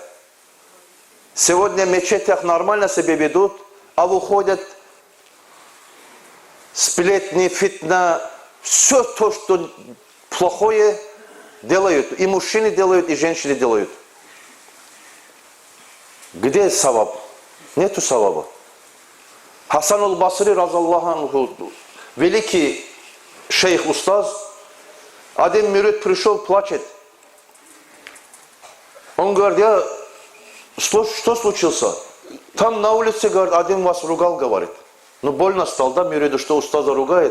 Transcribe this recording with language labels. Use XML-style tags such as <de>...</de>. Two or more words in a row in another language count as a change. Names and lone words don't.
<ru>Сегодня в мечетях нормально себя ведут, а выходят сплетни, фитна, все то, что плохое делают. И мужчины делают, и женщины делают. Где саваб? Нету саваба. Хасан аль-Басри,</ru> <ar>رضي الله عنه,</ar> <ru>великий шейх, устаз, один мюрид пришел, плачет. Он говорит: что случилось? Там на улице, говорит, один вас ругал, говорит. Ну больно стал, да, мюриду, что устаза ругает.</ru>